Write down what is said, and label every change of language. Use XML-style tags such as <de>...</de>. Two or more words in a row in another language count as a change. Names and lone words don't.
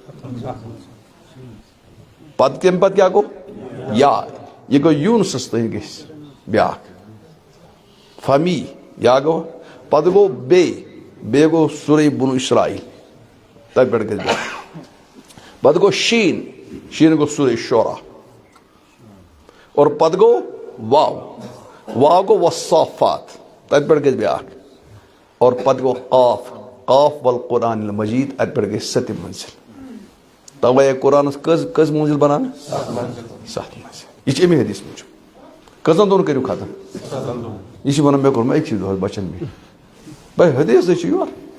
<ks>پتہٕ تمہِ پتہٕ کیٛاہ گوٚو یا یہِ گوٚو یوٗنسس تانۍ گژھِ بیٛاکھ فمی یا گوٚو پتہٕ گوٚو بیٚیہِ گوٚو سورہ بنو اسرائیل تتہِ پٮ۪ٹھ گژھِ بیٛاکھ پتہٕ گوٚو شیٖن گوٚو سورہ شورا اور پتہٕ گوٚو واو گوٚو والصافات تتہِ پٮ۪ٹھ گژھِ بیٛاکھ اور پتہٕ گوٚو قاف</ks> <ar>والقرآن المجیٖد</ar> <ks>اتہِ پٮ۪ٹھ گژھِ 7 منزل توے قرآنس کٔژ منزل بنان 7 منزل یہِ چھِ امی حدیث موٗجوٗب کٔژن دۄہن کٔرِو ختم یہِ چھِ ونان مےٚ کوٚر أکسٕے دۄہس بچن مےٚ بھائی حدیثے چھُ یورٕ</ks>